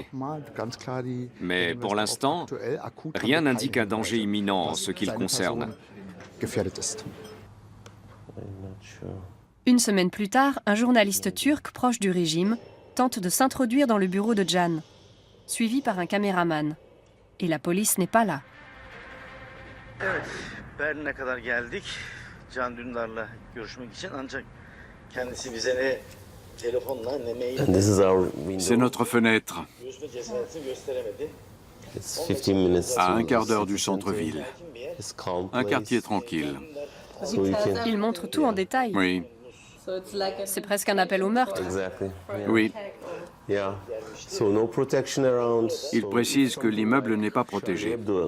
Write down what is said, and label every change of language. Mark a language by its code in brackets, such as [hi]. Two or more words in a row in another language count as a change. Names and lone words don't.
[fr] Mais pour l'instant, rien n'indique un danger imminent en ce qui le concerne. Une semaine plus tard, un journaliste turc proche du régime tente de s'introduire dans le bureau de Can, suivi par un caméraman. Et la police n'est pas là. [tr] Evet, Berlin'e kadar geldik. Can Dündar'la görüşmek için ancak kendisi bize ne telefonla ne mail. [fr] C'est notre fenêtre. [tr] Görüşme cesaretini gösteremedi. [fr] À un quart d'heure du centre-ville. Un quartier tranquille. Il montre tout en détail. Oui. C'est presque un appel au meurtre. Oui. Il précise que l'immeuble n'est pas protégé.